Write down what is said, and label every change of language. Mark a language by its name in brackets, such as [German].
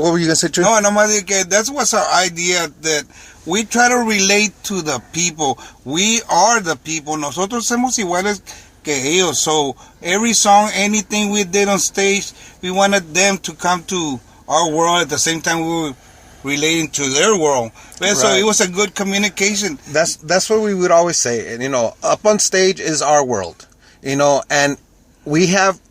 [English] What were you going to say, Chuy? [Spanish] No, nomás de que [English] that's what's our idea, that we try to relate to the people. We are the people. [Spanish] Nosotros somos iguales que ellos. [English] So every song, anything we did on stage, we wanted them to come to our world at the same time we were relating to their world. Right. So it was a good communication. That's what we would always say. And, up on stage is our world, and we have